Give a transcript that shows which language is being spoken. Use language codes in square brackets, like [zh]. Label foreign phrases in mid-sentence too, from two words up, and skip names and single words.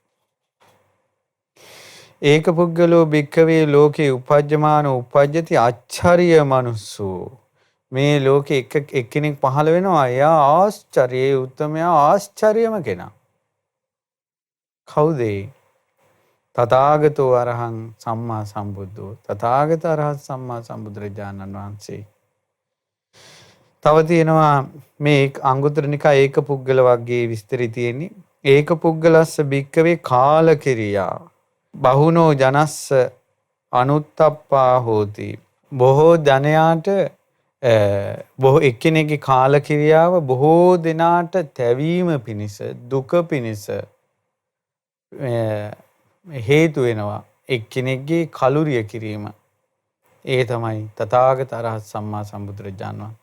[pi] ඒක පුද්ගලෝ භික්ඛවේ ලෝකේ උපජ්ජමානෝ උපජ්ජති අච්චරිය මනුස්සෝ. [si] මේ ලෝකේ එක්කෙනෙක් පහළ වෙනවා, එයා ආශ්චර්යයේ උත්තමයා, ආශ්චර්යම කෙනා. කවුද? [pi] තථාගතෝ අරහං සම්මා සම්බුද්ධෝ. [si] තථාගත අරහත් සම්මා සම්බුදුරජාණන් වහන්සේ. තව තියෙනවා මේ අංගුත්තර නිකාය ඒක පුද්ගල වර්ගයේ විස්තරي තියෙන්නේ. [pi] ඒක පුද්ගලස්ස භික්ඛවේ කාලකිරියා බහුනෝ ජනස්ස අනුත්තප්පා හෝති. [si] බොහෝ ජනයාට බොහෝ එක්කෙනෙක්ගේ කාලකිරියාව බොහෝ දෙනාට තැවීම පිණිස දුක පිණිස හේතු වෙනවා. එක්කෙනෙක්ගේ කලුරිය කිරීම. ඒ තමයි තථාගත අරහත් සම්මා සම්බුදුරජාණන් වහන්සේ.